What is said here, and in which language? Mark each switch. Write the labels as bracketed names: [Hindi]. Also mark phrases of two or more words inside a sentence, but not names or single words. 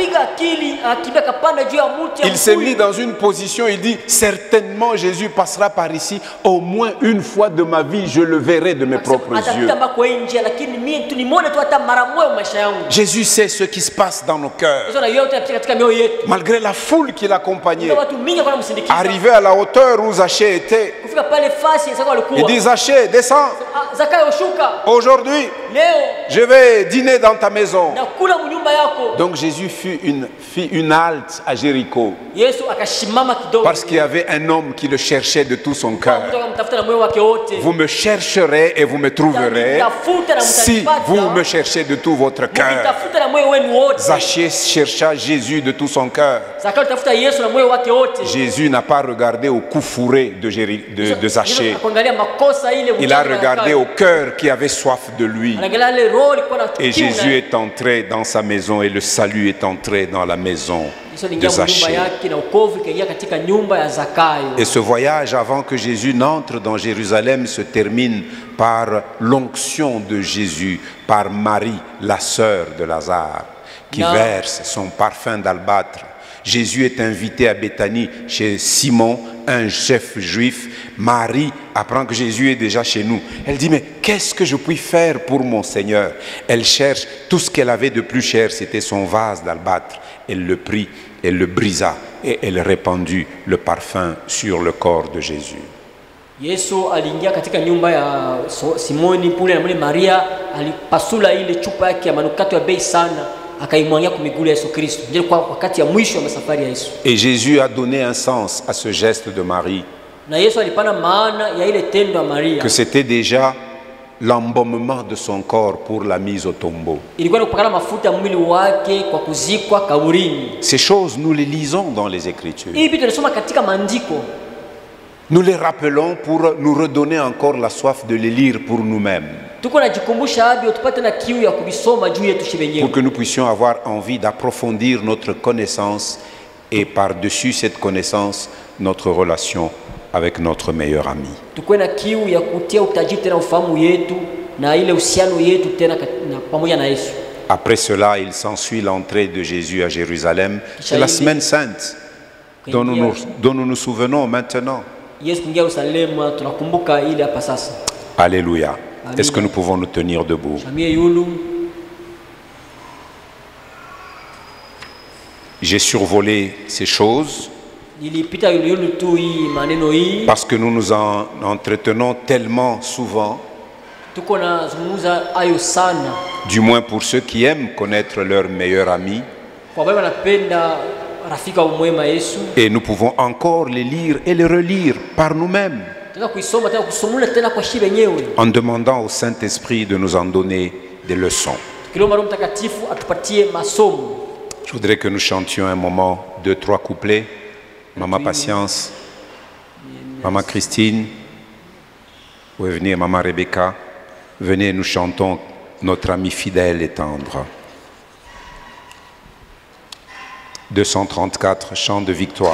[French] Il s'est mis dans une position, il dit: certainement Jésus passera par ici, au moins une fois de ma vie, je le verrai de mes propres yeux. Jésus sait ce qui se passe dans nos cœurs. Malgré la foule qui l'accompagnait, arrivé à la hauteur où Zachée était, il dit: Zachée, descends. [Swahili] Zakayo shuka, [French] Aujourd'hui, [Swahili] leo [French] je vais dîner dans ta maison. [Swahili] nakula munyumba yako. [French] Donc Jésus fit une halte à Jéricho [Swahili] Yesu akashimama kidogo, [French] parce qu'il y avait un homme qui le cherchait de tout son cœur. [Swahili] Mtu akamtafuta na moyo wake wote. [French] Vous me chercherez et vous me trouverez si vous me cherchez de tout votre cœur. [Swahili] Mkitafuta na moyo wenu wote. [French] Zaché chercha Jésus de tout son cœur. [Swahili] Zakayo tafuta Yesu na moyo wake wote. [French] Jésus n'a pas regardé au cou fourré de Zaché. [Swahili] Akaangalia makosa ile, [French] Il a [Swahili] mchanga [French] regardé [Swahili] Zakayo. [French] au cœur qui avait soif de lui. [Swahili] Anaangalia ile roho ilikuwa na [French] Et [Swahili] kiu [French] Jésus [Swahili] naye. [French] est entré dans sa maison et le salut est entré dans la maison [Swahili] Yesu [French] de [Swahili] aliingia mu nyumba [French] Zaché. [Swahili] yake na wokovu ikaingia katika nyumba ya Zakayo. [French] Et ce voyage, avant que Jésus n'entre dans Jérusalem, se termine par l'onction de Jésus, par Marie, la sœur de Lazare, qui Non. verse son parfum d'albâtre. Jésus est invité à Béthanie chez Simon, un chef juif. Marie apprend que Jésus est déjà chez nous. Elle dit, mais qu'est-ce que je puis faire pour mon Seigneur? Elle cherche tout ce qu'elle avait de plus cher, c'était son vase d'albâtre. Elle le prit, elle le brisa et elle répandit le parfum sur le corps de Jésus. [Swahili] Yesu aliingia katika nyumba ya Simoni pule, na mule Maria alipasula ile chupa yake ya manukato ya bei sana, akaimwagia kwa miguu ya Yesu Kristo. Ndio kwa wakati ya mwisho wa safari ya Yesu. [French] Et Jésus a donné un sens à ce geste de Marie, [Swahili] Na Yesu alipana maana ya ile tendo ya Maria. [French] que c'était déjà l'embaumement de son corps pour la mise au tombeau. [Swahili] Ilikuwa ni kupakana mafuta ya mwili wake kwa kuzikwa kaburini. [French] Ces choses, nous les lisons dans les Écritures. [Swahili] Hii vitu tunasoma katika maandiko. [French] Nous les rappelons pour nous redonner encore la soif de les lire pour nous-mêmes, [Swahili] Tuko najikumbusha hapo tupate na kiu ya kubisoma juu yetu [French] pour [Swahili] wenyewe. [French] que nous puissions avoir envie d'approfondir notre connaissance et par-dessus cette connaissance, notre relation avec notre meilleur ami. [Swahili] Tuko na kiu ya kutia utajiri tena ufahamu yetu na ile uhusiano yetu tena na pamoja na Yesu. [French] Après cela, il s'ensuit l'entrée de Jésus à Jérusalem. C'est la semaine sainte dont nous nous souvenons maintenant. [Swahili] Yesu kuingia Yerusalemu tunakumbuka ile hapa sasa. [French] Alléluia. Amen. Est-ce que nous pouvons nous tenir debout? [Swahili] Jamii yulu [French] J'ai survolé ces choses [Swahili] ilipita yulu tu hii maneno hii. [French] parce que nous nous en entretenons tellement souvent, [Swahili] Tuko na zungumza ayo sana. [French] du moins pour ceux qui aiment connaître leur meilleur ami. [Swahili] Kwa sababu napenda rafika mwema Yesu. [French] Et nous pouvons encore les lire et les relire par nous-mêmes, [Swahili] Tunataka kuisoma tena kusomula tena kwa shi wenyewe. [French] en demandant au Saint-Esprit de nous en donner des leçons. [Swahili] Tukilomba Roho Mtakatifu atupatie masomo. [French] Je voudrais que nous chantions un moment, 2-3 couplets. Maman Patience, Maman Christine, vous pouvez venir, Maman Rebecca. Venez, nous chantons notre ami fidèle et tendre. 234, chant de victoire.